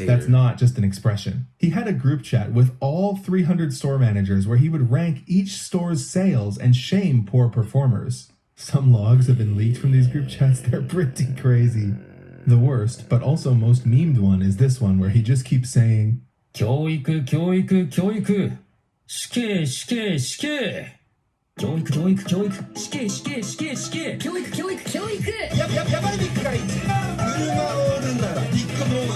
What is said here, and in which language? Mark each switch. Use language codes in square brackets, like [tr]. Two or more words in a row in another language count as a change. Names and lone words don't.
[en] that's not just an expression. He had a group chat with all 300 store managers where he would rank each store's sales and shame poor performers. Some logs have been leaked from these group chats. They're pretty crazy. The worst, but also most memed one is this one where he just keeps saying, [ja] 教育、教育、教育。死刑、死刑、死刑。教育、教育、教育。死刑、死刑、死刑、死刑。教育、教育、教育。やばいビッグが一番車を売るならビッグモーター。